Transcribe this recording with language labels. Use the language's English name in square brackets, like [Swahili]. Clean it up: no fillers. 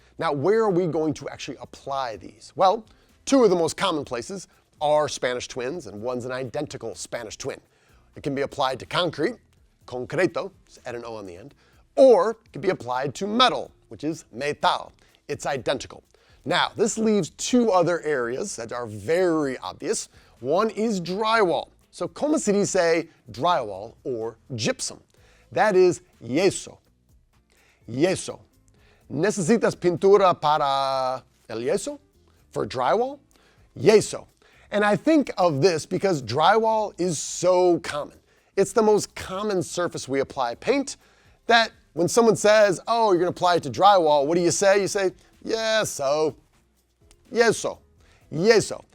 [English] Now, where are we going to actually apply these? Well, two of the most common places are Spanish twins, and one's an identical Spanish twin. It can be applied to concrete, concreto, just add an O on the end, or it can be applied to metal, which is metal. It's identical. Now, this leaves two other areas that are very obvious. One is drywall. So, [Spanish] ¿cómo se dice [English] drywall or gypsum? That is [Spanish] yeso. Yeso. ¿Necesitas pintura para el yeso? [English] For drywall? Yeso. And I think of this because drywall is so common. It's the most common surface we apply paint that when someone says, oh, you're going to apply it to drywall, what do you say? You say, yeso. Yeso. Yeso.